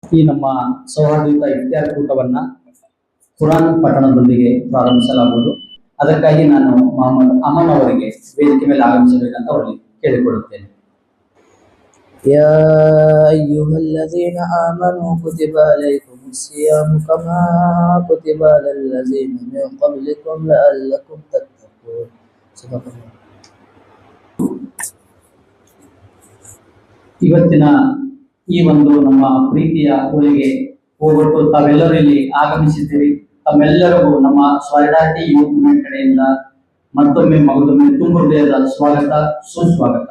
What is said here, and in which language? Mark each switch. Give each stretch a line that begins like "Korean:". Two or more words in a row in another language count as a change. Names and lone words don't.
Kannada: ಈ ನಮ್ಮ ಸೌಹಾರ್ದಯುತ ಇಫ್ತಿಯಾರ್ ಕೂಟವನ್ನ ಕುರಾನ್ ಪಠಣದೊಂದಿಗೆ ಪ್ರಾರಂಭಿಸಲಾಗುವುದು. ಅದಕ್ಕಾಗಿ ನಾನು ಮೊಹಮ್ಮದ್ ಅಮನ್ ಅವರಿಗೆ ವೇದಿಕೆ ಮೇಲೆ ಆಗಮಿಸಬೇಕಂತ ಅವರಲ್ಲಿ ಕೇಳಿಕೊಳ್ಳುತ್ತೇನೆ.
Arabic: يا أيها الذين آمنوا كتب عليكم الصيام كما كتب على الذين من قبلكم لعلكم تتقون. صدق الله.
Kannada: ಇವತ್ತಿನ ಈ ಒಂದು ನಮ್ಮ ಪ್ರೀತಿಯ ಊರಿಗೆ ಹೋಗ್ಬಿಟ್ಟು ತಾವೆಲ್ಲರೂ ಇಲ್ಲಿ ಆಗಮಿಸಿದ್ದೀರಿ. ತಮ್ಮೆಲ್ಲರಿಗೂ ನಮ್ಮ ಸಾಲಿಡಾರಿಟಿ ಯೂತ್ ಮೂವ್ಮೆಂಟ್ ಕಡೆಯಿಂದ ಮತ್ತೊಮ್ಮೆ ಮಗದೊಮ್ಮೆ ತುಂಬ ಹೃದಯದ ಸ್ವಾಗತ, ಸುಸ್ವಾಗತ.